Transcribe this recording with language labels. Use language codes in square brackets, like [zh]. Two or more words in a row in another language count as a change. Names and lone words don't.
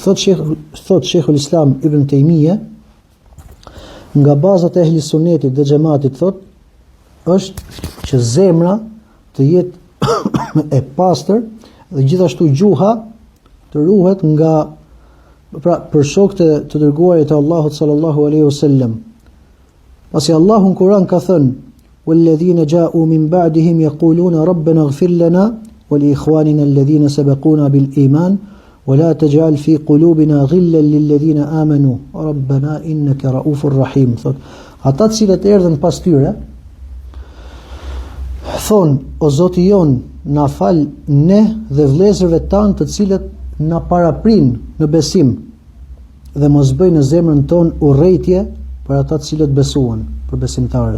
[sq] Thot Sheikhul Islam Ibn Taymija, nga bazat e ehli sunnetit dhe xhamatit, thot, është që zemra të jetë e pastër dhe gjithashtu gjuha të ruhet nga, pra, për shokët të dërguarit e Allahut [ar] صلى الله عليه وسلم. [sq] Pasi Allahu në Kur'an ka thënë: [ar] "والذين جاءوا من بعدهم يقولون ربنا اغفر لنا ولإخواننا الذين سبقونا بالإيمان ولا تجعل في قلوبنا غلا للذين آمنوا ربنا إنك رؤوف رحيم. [sq] Thot, ata të cilët erdhën pas tyre thon, o Zoti jon, na fal ne dhe vëllezërve tanë të cilët na paraprin në besim dhe mos bëj në zemrën tonë urrëtie për ata të cilët besuan, për besimtarët.